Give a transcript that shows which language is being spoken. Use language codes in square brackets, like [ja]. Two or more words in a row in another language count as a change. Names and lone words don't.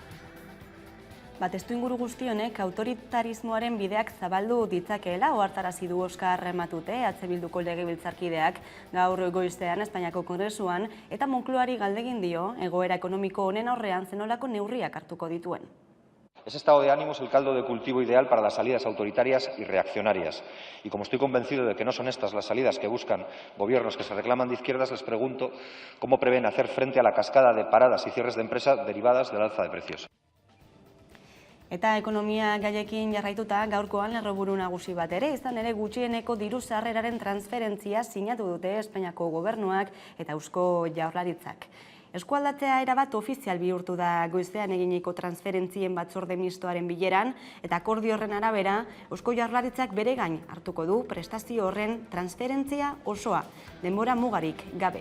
[eu] Testuinguru guzti honek autoritarismoaren bideak zabaldu ditzakeela ohartarazi du Oskar Matute, Bilduko legebiltzarkideak gaur goizean Espainiako Kongresuan, eta Moncloari galdegin dio egoera ekonomiko honen aurrean zenolako neurriak hartuko dituen. [es] Ese estado de ánimo es el caldo de cultivo ideal para las salidas autoritarias y reaccionarias. Y como estoy convencido de que no son estas las salidas que buscan gobiernos que se reclaman de izquierdas, les pregunto cómo prevén hacer frente a la cascada de paradas y cierres de empresas derivadas del alza de precios. [eu] Eta ekonomia gaiekin jarraituta gaurkoan lerroburu nagusi bat ere, izan ere gutxieneko diru sarreraren transferentzia sinatu dute Espainiako gobernuak eta Eusko Jaurlaritzak. Eskualdatzea erabat ofizial bihurtu da goizean eginiko transferentzien batzorde mistoaren bileran, eta akordio horren arabera, Eusko Jaurlaritzak bere gain hartuko du prestazio horren transferentzia osoa, denbora mugarik gabe.